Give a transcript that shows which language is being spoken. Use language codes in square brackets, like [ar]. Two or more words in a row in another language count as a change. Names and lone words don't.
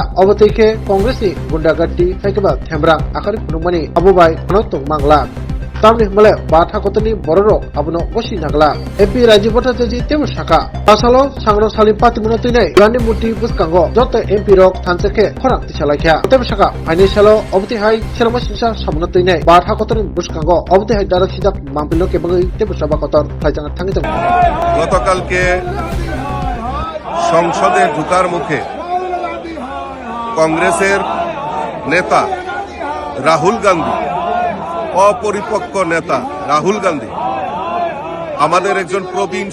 [brx] अबतैखे कांग्रेसनि गुंडागर्दी हायकेबा थेमरां आखारि फुनुमानि अबबाय अनतुं मांगला तामनि हमले बाथा कतनि बररक अबनो गसि नागला एमपी राजीव भट्टाचार्य तेम साका आसालो सांग्रां सालि पातिमुनो तैनै गांधी मूर्ति बुसकांगो जत एमपी रक थानसेके खरां तिसालाख्या तेम साका फाइनेन्सियालो अबति हाय सेरमा सिसा सामनो तैनै बाथा कतनि बुसकांगो अबति हाय दारा सिदा मामपिलो केबंगै तेम साबा कतर फाइजाना थांगितं [bn] গতকালকে সংসদে ঢোকার মুখে কংগ্রেসের নেতা রাহুল গান্ধী অপরিপক্ক নেতা রাহুল গান্ধী আমাদের একজন প্রবীণ